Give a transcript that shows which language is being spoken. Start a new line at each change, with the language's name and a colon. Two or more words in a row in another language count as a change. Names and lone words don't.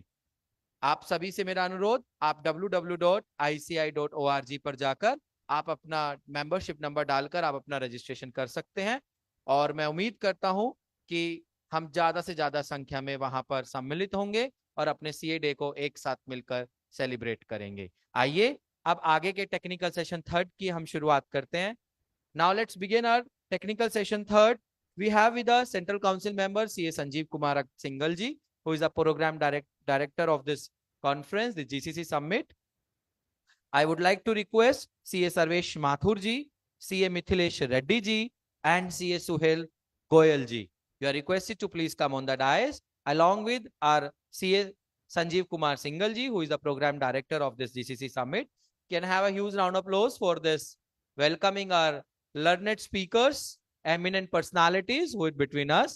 Hindi: आप सभी से मेरा अनुरोध, आप www.ici.org पर जाकर आप अपना
English: membership number
Hindi: डालकर आप अपना रजिस्ट्रेशन कर सकते हैं और मैं उम्मीद करता हूं कि हम ज्यादा से ज्यादा संख्या में वहां पर सम्मिलित होंगे और अपने
English: CA Day
Hindi: को एक साथ मिलकर सेलिब्रेट करेंगे। आइए अब आगे के
English: technical session third
Hindi: की हम शुरुआत करते हैं।
English: Now let's begin our technical session third. We have with us Central Council member CA Sanjeev Kumar Singhal ji, who is a program director of this conference, the GCC Summit. I would like to request CA Sarvesh Mathur ji, CA Mithilesh Reddy ji, and CA Suhail Goyal ji. You are requested to please come on the dais along with our CA Sanjeev Kumar Singhal ji, who is the program director of this GCC Summit. Can I have a huge round of applause for this welcoming our learned speakers, eminent personalities who are between us.